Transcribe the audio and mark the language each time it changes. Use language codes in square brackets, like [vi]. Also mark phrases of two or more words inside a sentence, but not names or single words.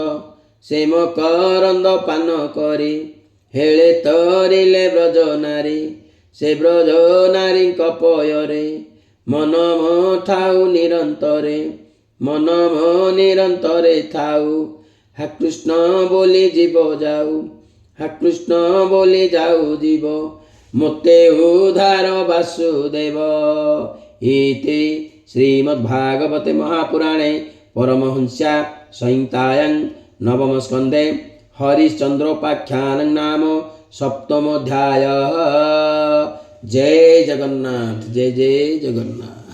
[or] ସେ ମକରନ୍ଦ ପାନ କରି ହେଳେ ତରିଲେ ବ୍ରଜ ନାରୀ ସେ ବ୍ରଜ ନାରୀଙ୍କ ପୟରେ ମନ ମୋ ଥାଉ ନିରନ୍ତରେ ମନ ମୋ ନିରନ୍ତରେ ଥାଉ ହା କୃଷ୍ଣ ବୋଲି ଯିବ ଯାଉ ହା କୃଷ୍ଣ ବୋଲି ଯାଉ ଯିବ ମୋତେ ଉଦ୍ଧାର ବାସୁଦେବ। [sa] ଇତି ଶ୍ରୀମଦ୍ଭାଗବତେ ମହାପୁରାଣେ ପରମହଂସ୍ୟା ସଂହିତାୟାଂ ନବମ ସ୍କନ୍ଧେ हरिश्चंद्रोपाख्यानं नाम सप्तमोऽध्यायः। [hi] जय जगन्नाथ जय जय जगन्नाथ।